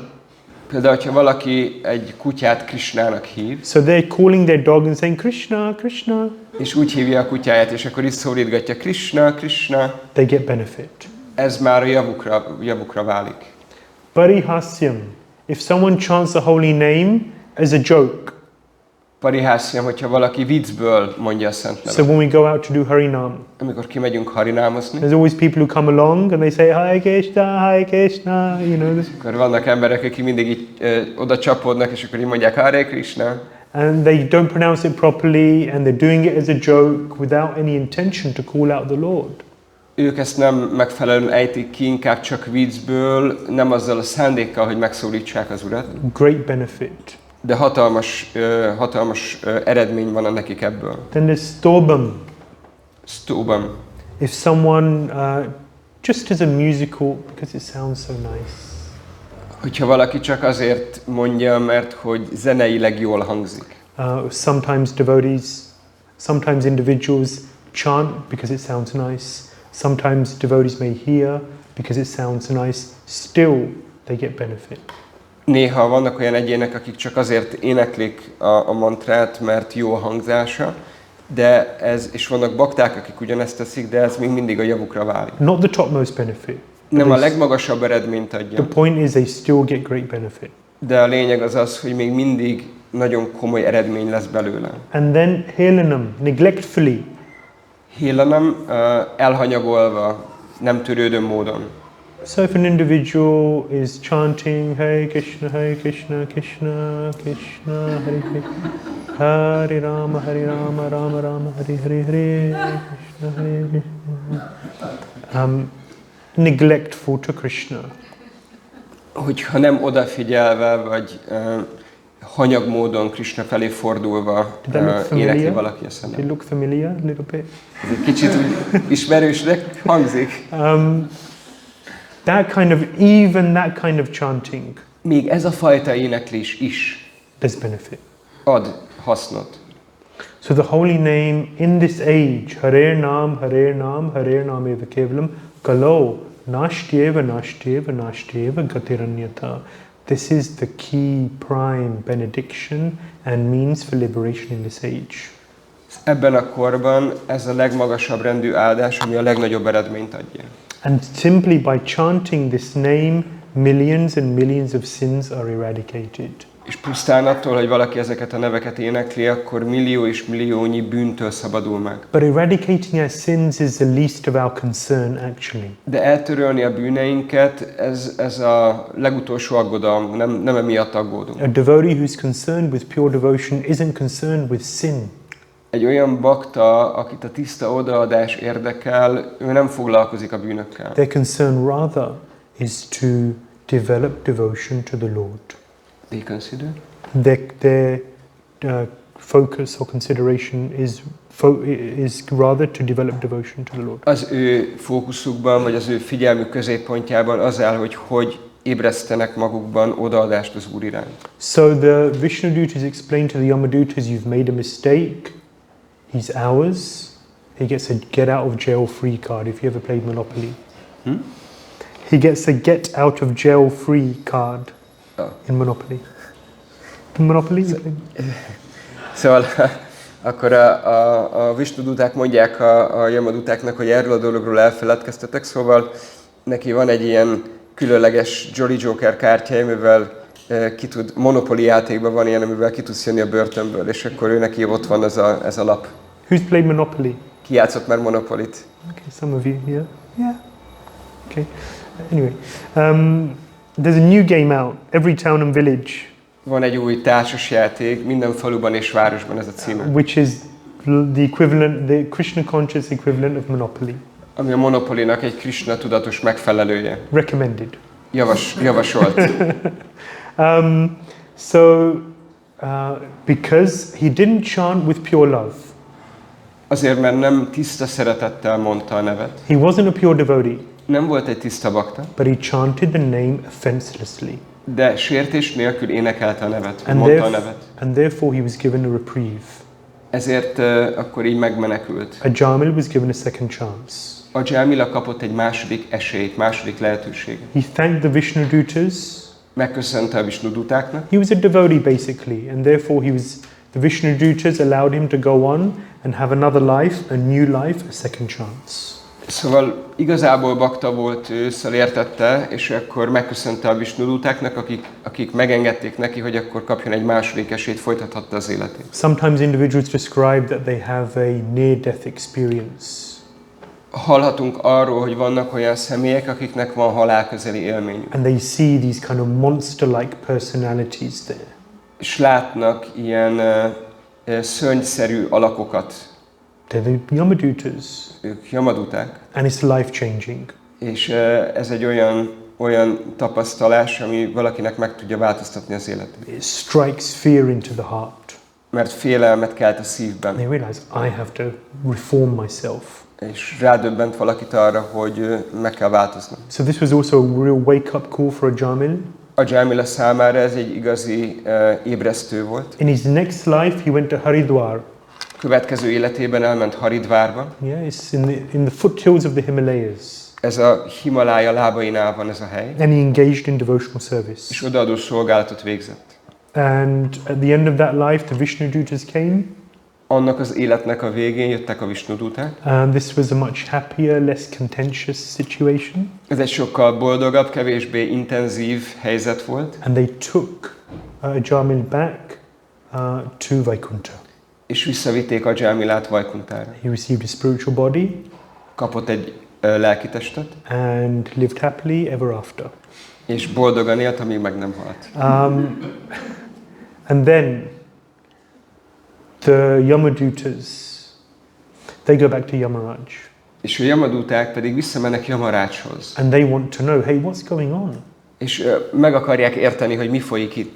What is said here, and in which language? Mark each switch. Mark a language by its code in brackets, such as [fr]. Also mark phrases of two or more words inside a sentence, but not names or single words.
[hu] Például, hogyha valaki egy kutyát Krishnának hív, [en] so they're calling their dog and saying Krishna, Krishna, [hu] és úgy hívja a kutyáját, és akkor is szólítgatja Krishna, Krishna, [en] they get benefit. [hu] ez már a javukra válik. [en] Parihasyam, if someone chants the holy name as a joke. [hu] Parihasyam, hogyha valaki viccből mondja a szent nevet. [en] So when we go out to do Harinam, [hu] Amikor kimegyünk harinámozni, [en] there's always people who come along and they say Hare Krishna, you know this. [hu] akkor vannak emberek, akik mindig így oda csapódnak, és akkor így mondják Hare Krishna, [en] And they don't pronounce it properly and they're doing it as a joke without any intention to call out the Lord. [hu] ők ezt nem megfelelően ejtik ki, inkább csak viccből, nem azzal a szándékkal, hogy megszólítsák az Urat. [en] Great benefit. [hu] De hatalmas eredmény van nekik ebből. [en] Then there's Stobam. [hu] Stóban. [en] If someone, just as a musical, because it sounds so nice. [hu] Hogyha valaki csak azért mondja, mert hogy zeneileg jól hangzik. [en] Sometimes devotees, sometimes individuals chant because it sounds nice. Sometimes devotees may hear because it sounds nice. Still, they get benefit. [hu] Néha vannak olyan egyének, akik csak azért éneklik a mantrát, mert jó a hangzása, és vannak bakták, akik ugyanezt teszik, de ez még mindig a javukra válik. [en] Not the topmost benefit. [hu] Nem a legmagasabb eredményt [en] The [hu] adja, [en] point is they still get great benefit. [hu] de a lényeg az, hogy még mindig nagyon komoly eredmény lesz belőle. [en] And then Helanam, neglectfully. [hu] Hélanam elhanyagolva, nem törődő módon. [en] So if an individual is chanting Hare Krishna, Krishna Krishna, Hare Hare, Hare Rama, Rama Rama, Hare Hare, Hare Krishna. Neglectful to Krishna. [hu] Hogyha nem odafigyelve, vagy hanyag módon Krishna felé fordulva énekli valaki a [en] Did it look familiar a little bit? [hu] Ez egy kicsit úgy ismerősnek hangzik. [en] That kind of chanting, [hu] Még ez a fajta éneklés is [en] there's benefit. [hu] ad hasznot. [en] So the holy name in this age, [sa] Hare Nam Eva Kevalam, Kalo, Nashtyeva Gatiranyata. [en] This is the key prime benediction and means for liberation in this age. [hu] Ebben a korban ez a legmagasabb rendű áldás, ami a legnagyobb eredményt adja. [en] And simply by chanting this name, millions and millions of sins are eradicated. [hu] És pusztán attól, hogy valaki ezeket a neveket énekli, akkor millió és milliónyi bűntől szabadul meg. [en] But eradicating our sins is the least of our concern, actually. [hu] De eltörölni a bűneinket, ez a legutolsó aggodalom, nem emiatt aggódunk. [en] A devotee who's concerned with pure devotion isn't concerned with sin. [hu] Egy olyan bakta, akit a tiszta odaadás érdekel, ő nem foglalkozik a bűnökkel. [en] Their concern rather is to develop devotion to the Lord. They consider? Their focus or consideration is rather to develop devotion to the Lord. [hu] Az ő fókuszukban, vagy az ő figyelmük középpontjában az áll, hogy ébresztenek magukban odaadást az Úr iránt. [en] So the Vishnu Dutas explain to the Yamadutas, you've made a mistake, he's ours. He gets a get out of jail free card if you ever played Monopoly. He gets a get out of jail free card in Monopoly. Monopoly? [hu] Szóval akkor a Vishnu-duták mondják a Yama-dutáknak, hogy erről a dologról elfeledkeztetek, szóval neki van egy ilyen különleges Jolly Joker kártyája, mivel Monopoly játékban van ilyen, amivel ki tudsz jönni a börtönből, és akkor ő neki ott van ez a lap. [en] Who's played Monopoly? [hu] Ki játszott már Monopolyt? [en] Okay, some of you, yeah? Yeah. Okay. Anyway, there's a new game out, every town and village. [hu] Van egy új társasjáték, minden faluban és városban ez a címe. [en] Which is the equivalent, the Krishna conscious equivalent of Monopoly. [hu] Ami a Monopolynak egy Krishna tudatos megfelelője. [en] Recommended. [hu] Javasolt. [en] Because he didn't chant with pure love. [hu] Azért, mert nem tiszta szeretettel mondta a nevet. [en] He wasn't a pure devotee. [hu] Nem volt egy tiszta bakta. [en] But he chanted the name offenselessly. [hu] De sértés nélkül énekelte a nevet, mondta a nevet. [en] And therefore he was given a reprieve. [hu] Ezért akkor így megmenekült. [en] Ajāmila was given a second chance. [hu] Ajāmila kapott egy második esélyt, második lehetőséget. [en] He thanked the Vishnu-dutas. [hu] Megköszönte a Vishnu-dutáknak. [en] He was a devotee basically, and therefore the Vishnu-dutas allowed him to go on and have another life, a new life, a second chance. [hu] Szóval igazából bakta volt ő, szóval értette, és akkor megköszönte a Vishnu-dutáknak, akik megengedték neki, hogy akkor kapjon egy második esélyt, folytathatta az életét. [en] Sometimes individuals describe that they have a near-death experience. [hu] Hallhatunk arról, hogy vannak olyan személyek, akiknek van halálközeli élményük. [en] And they see these kind of monster-like personalities there. [hu] És látnak ilyen szörnyszerű alakokat. [en] They're the Yamadutas. [hu] Ők Yamaduták. [en] And it's life-changing. [hu] És ez egy olyan tapasztalás, ami valakinek meg tudja változtatni az életét. [en] It strikes fear into the heart. [hu] Mert félelmet kelt a szívben. [en] They realize I have to reform myself. [hu] És rádöbbent valakit arra, hogy meg kell változnom. [en] So this was also a real wake-up call for Ajāmila. [hu] Ajāmila számára ez egy igazi ébresztő volt. [en] In his next life he went to Haridwar. [hu] Következő életében elment Haridvárba. [en] Yeah, it's in the foothills of the Himalayas. [hu] Ez a Himalája lábainál van ez a hely. [en] And he engaged in devotional service. [hu] És odaadó szolgálatot végzett. [en] And at the end of that life the Vishnu-dutas came. [hu] Annak az életnek a végén jöttek a Vishnu-duták. [en] This was a much happier, less contentious situation. [hu] Ez egy sokkal boldogabb, kevésbé intenzív helyzet volt. [en] And they took Ajāmila back to Vaikuntha. [hu] És visszavitték Ajāmilát Vaikuntára. [en] He received a spiritual body. [hu] Kapott egy lelkitestet. [en] And lived happily ever after. [hu] És boldogan élt, amíg meg nem halt. [en] And then the Yamadutas, they go back to Yamaraj. [hu] És a Yamaduták pedig visszamennek Yamarácshoz. [en] And they want to know, hey, what's going on? [hu] És meg akarják érteni, hogy mi folyik itt.